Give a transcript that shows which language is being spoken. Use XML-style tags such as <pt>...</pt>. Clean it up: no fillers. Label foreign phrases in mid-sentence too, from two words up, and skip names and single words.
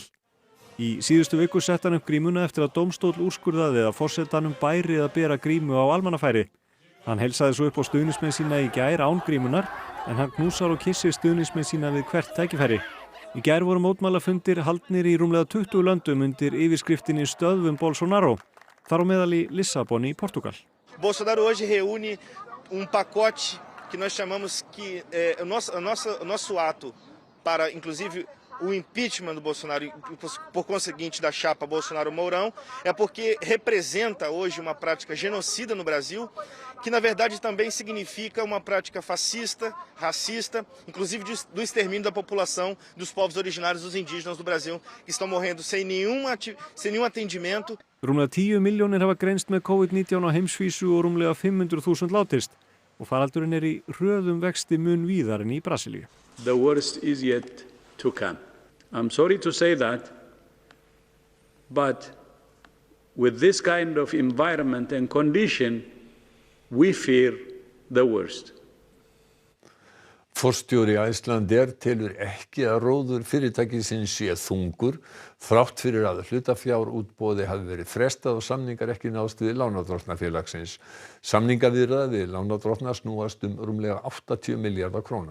<is>Í síðustu viku sett hann upp grímuna eftir að dómstóll úrskurðaði að forsetanum bæri að bera grímu á almannafæri. Hann heilsaði svo upp á stuðningsmenn sína í gær án grímunar en hann knúsar og kissir stuðningsmenn sína við hvert tækifæri. Í gær voru mótmælafundir haldnir í rúmlega 20 löndum undir yfirskriftinni Stöðvum Bolsonaro, þar á meðal í Lissabon í Portugal.</is> <pt>Bolsonaro hoje reúne pacote que nós chamamos que é o nosso ato para, inclusive, o impeachment do Bolsonaro e, por conseguinte, da chapa Bolsonaro-Mourão, é porque representa hoje uma prática genocida no Brasil, que na verdade também significa uma prática fascista, racista, inclusive do extermínio da população dos povos originários dos indígenas do Brasil, que estão morrendo sem nenhum atendimento. Rúmlega 10 milljónir hafa greinst með COVID-19 á heimsvísu og rúmlega 500.000 látist og faraldurinn í hröðum vexti mun víðar en í Brasilíu.</pt> <en>The worst is yet to come. I'm sorry to say that, but with this kind of environment and condition, we fear the worst.</en> <is>Forstjóri Icelandair telur ekki að róður fyrirtækisins sé þungur þrátt fyrir að hlutafjárútboði hafi verið frestað og samningar ekki náðst við lánardrottnafélagsins. Samningaviðræður við lánardrottna snúast rúmlega 80 milljarða króna.</is>